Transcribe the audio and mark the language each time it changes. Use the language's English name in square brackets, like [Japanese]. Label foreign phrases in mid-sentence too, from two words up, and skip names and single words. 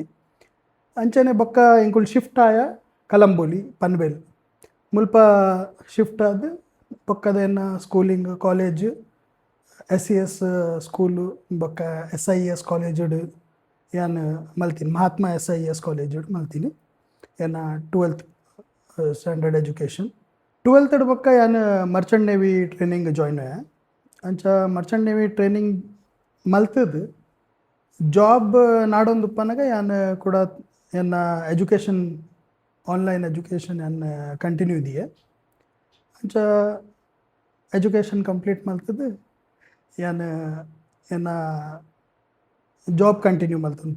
[Tulu] ಅಂಚನೆ ಬೊಕ್ಕ ಇಂಕುಲ್ ಶಿಫ್ಟ್ ಆಯ ಕಲಂಬೋಲಿ ಪನ್ವೇಲ್ ಮುಲ್ಪ ಶಿಫ್ಟ್ ಆದ ಬೊಕ್ಕದ ಎನ್ನ ಸ್ಕೂಲಿಂಗ್ ಕಾಲೇಜ್ SES ಸ್ಕೂಲು ಬೊಕ್ಕ SIS ಕಾಲೇಜುಡು ಯಾನ್ ಮಲ್ತೀನಿ. ಮಹಾತ್ಮ SIS ಕಾಲೇಜುಡು ಮಲ್ತೀನಿ ಎನ್ನ [English] 12th standard education. [Tulu] 12th ಬೊಕ್ಕ ಯಾನ್ [English] merchant navy training join [Tulu] ಆಯ. ಅಂಚ [English] merchant navy training [Tulu] ಮಲ್ತದು ಜಾಬ್ ನಾಡೊಂದುಪ್ಪನಾಗ ಯಾನ್ ಕೂಡ ಎನ್ನ [English] education online education [Tulu] ಯಾನ್ ಕಂಟಿನ್ಯೂ ಇದೆಯೇ. ಅಂಚ [English] education complete [Tulu] ಮಲ್ತದು ಯಾನ್ ಎನ್ನ [English] job continue [Tulu] ಮಲ್ತಂತು.